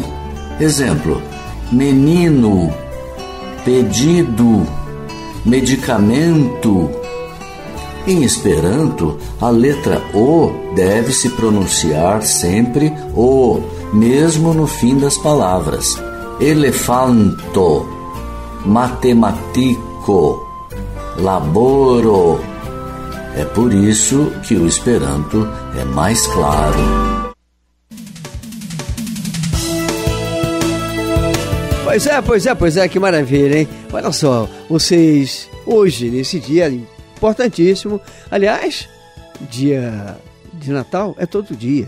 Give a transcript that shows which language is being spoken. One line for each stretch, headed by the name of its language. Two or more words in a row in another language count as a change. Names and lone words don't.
Portuguese: Exemplo: menino, pedido, medicamento. Em Esperanto, a letra O deve se pronunciar sempre O, mesmo no fim das palavras.
Esperanto: Elefanto, matematiko, laboro.
Portuguese: É por isso que o Esperanto é mais claro. Pois é, que maravilha, hein? Olha só, vocês, hoje, nesse dia importantíssimo, aliás, dia de Natal é todo dia.